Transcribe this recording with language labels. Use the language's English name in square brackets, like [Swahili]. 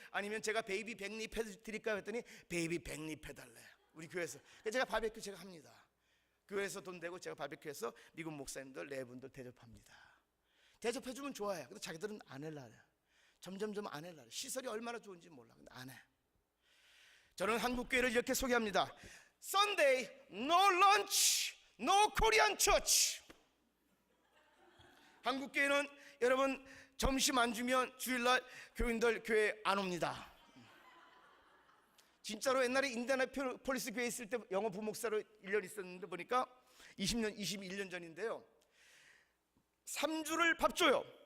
[Korean] 아니면 제가 베이비 백립 해드릴까요? 했더니 베이비 백립 해달래, 우리 교회에서. 그래서 제가 바베큐 제가 합니다. 교회에서 돈 내고 제가 바베큐해서 미국 목사님들 4분들 대접합니다. 대접해주면 좋아해. 근데 자기들은 안 할래. 점점점 안 할래. 시설이 얼마나 좋은지 몰라. 근데 안 해. 저는 한국교회를 이렇게 소개합니다. [English] Sunday, no lunch, no Korean church. [Korean] 한국교회는 여러분 점심 안 주면 주일날 교인들 교회 안 옵니다. 진짜로 옛날에 인디애나폴리스 교회 있을 때 영어 부목사로 1년 있었는데 보니까 21년 전인데요, 3주를 밥 줘요.